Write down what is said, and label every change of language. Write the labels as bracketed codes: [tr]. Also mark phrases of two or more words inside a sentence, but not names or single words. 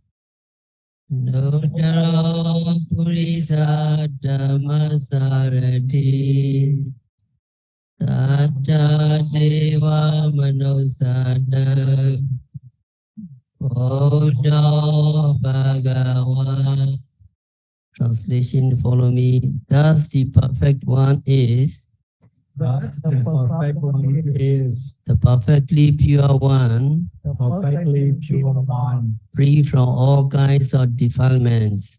[pi] Nodara Purisa Dhamma Sarati Satta Deva Manusana Buddha Bhagava. [en] Translation, follow me. Thus the perfect one is Thus the perfect one is the perfectly pure one, the perfectly pure one, free from all kinds of defilements.